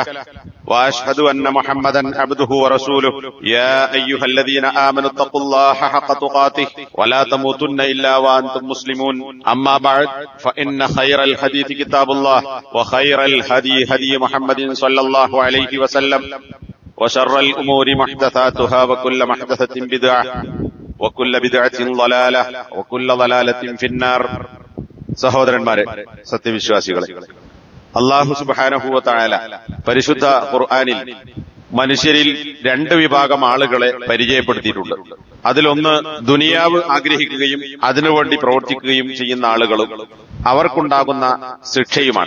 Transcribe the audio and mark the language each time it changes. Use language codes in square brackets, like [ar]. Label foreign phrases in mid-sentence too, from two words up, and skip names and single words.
[ar] وأشهد أن محمدا عبده ورسوله يا أيها الذين آمنوا اتقوا الله حق تقاته ولا تموتن إلا وأنتم مسلمون أما بعد فإن خير الحديث كتاب الله وخير الهدي هدي محمد صلى الله عليه وسلم وشر الأمور محدثاتها وكل محدثة بدعة وكل بدعة ضلالة وكل ضلالة في النار. [ml] സഹോദരന്മാരെ, സത്യവിശ്വാസികളെ, [ar] الله سبحانه وتعالى [ml] പരിശുദ്ധ ഖുർആനിൽ മനുഷ്യരിൽ രണ്ട് വിഭാഗം ആളുകളെ പരിചയപ്പെടുത്തിയിട്ടുണ്ട്. അതിലൊന്ന് ദുനിയാവ് ആഗ്രഹിക്കുകയും അതിനുവേണ്ടി പ്രവർത്തിക്കുകയും ചെയ്യുന്ന ആളുകളും അവർക്കുണ്ടാകുന്ന ശിക്ഷയുമാണ്.